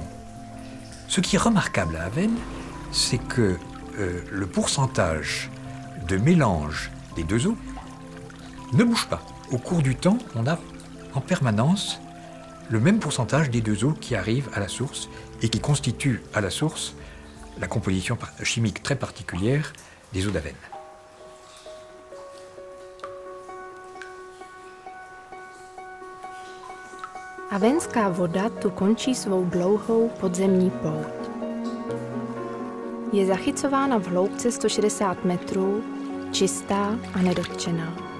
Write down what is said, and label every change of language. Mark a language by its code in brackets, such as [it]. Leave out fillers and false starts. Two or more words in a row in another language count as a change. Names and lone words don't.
[fr] Ce qui est remarquable à Avesnes, c'est que le pourcentage de mélange des deux eaux ne bouge pas. Au cours du temps, on a en permanence le même pourcentage des deux eaux qui arrivent à la source et qui constituent à la source la composition chimique très particulière des eaux d'Avesnes. [cs] Avenská voda tu končí svou dlouhou podzemní pouť. Je zachycována v hloubce 160 metrů čistá a nedotčená.